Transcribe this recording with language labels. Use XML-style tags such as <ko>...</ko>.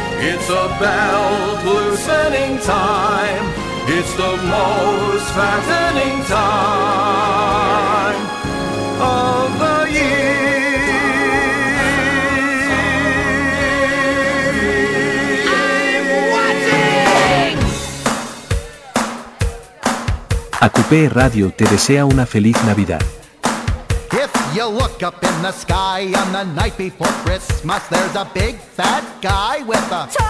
<en>It's a belt-loosening time. It's the most fattening time of the year. I'm watching!</en> <es>Acupé Radio te desea una feliz Navidad.</es> <en>If you look up in the sky on the night before Christmas, there's a big fat guy with a</en>